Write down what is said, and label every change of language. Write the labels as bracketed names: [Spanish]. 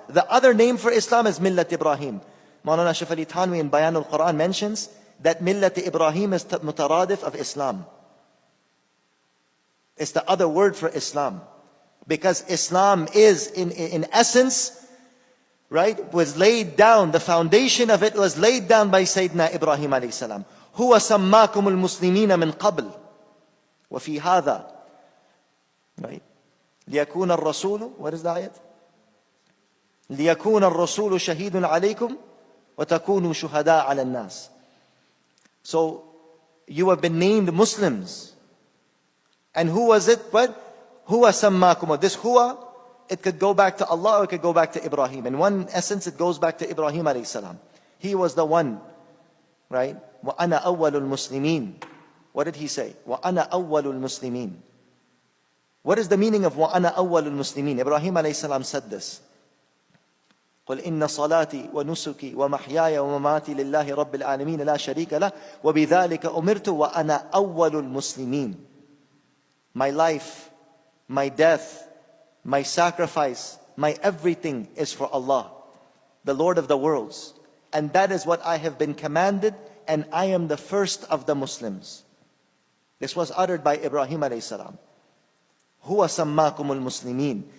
[English] The other name for Islam is Millat Ibrahim. Maulana Shaykh Ali Thanwi in Bayan al-Quran mentions that Millat Ibrahim is mutaradif of Islam. It's the other word for Islam. Because Islam is in essence, right, was laid down, the foundation of it was laid down by Sayyidina Ibrahim alayhi salam. [Arabic] هو سماكم المسلمين من قبل وفي هذا, right, ليكون الرسول, [English] what is the ayat? [Arabic] ليكون الرسول شهيد عليكم وتكونوا شهداء على الناس. [English] So you have been named Muslims. And who was it? What? Huwa sammakum. This huwa, it could go back to Allah or it could go back to Ibrahim. In one essence, it goes back to Ibrahim alayhi salam. He was the one, right? [Arabic] وَأَنَا أَوَّلُ الْمُسْلِمِينَ. [English] What did he say? [Arabic] وَأَنَا أَوَّلُ الْمُسْلِمِينَ. [English] What is the meaning of [Arabic] وَأَنَا أَوَّلُ الْمُسْلِمِينَ? [English] Ibrahim alayhi salam said this. [Arabic] قل إن صلاتي ونسكي ومحياي ومماتي لله رب العالمين لا شريك له وبذلك أمرت وأنا أول المسلمين. [English] My life, my death, my sacrifice, my everything is for Allah, the Lord of the worlds. And that is what I have been commanded, and I am the first of the Muslims. This was uttered by Ibrahim alayhi salam. Huwa sammakumul muslimin.